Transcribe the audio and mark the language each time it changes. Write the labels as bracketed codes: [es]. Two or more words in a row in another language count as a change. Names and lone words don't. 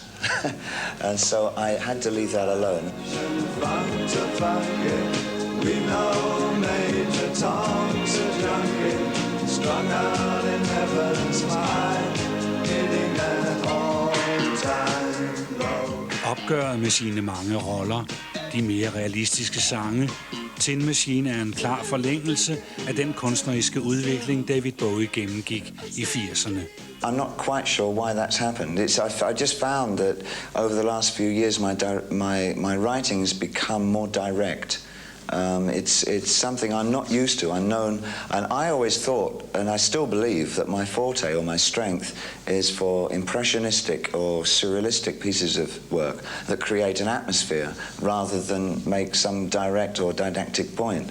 [en] And so I had to leave that alone. We know Major Tom's a junkie, strung out in heaven's high, hitting an all-time low. [da] Opgøret med sine mange roller, de mere realistiske sange, Tin Machine er en klar forlængelse af den kunstneriske udvikling, David Bowie gennemgik i 80'erne. [en] I'm not quite sure why that's happened. I just found that over the last few years my writing has become more direct. It's something I'm not used to, unknown, and I always thought, and I still believe, that my forte or my strength is for impressionistic or surrealistic pieces of work that create an atmosphere rather than make some direct or didactic point.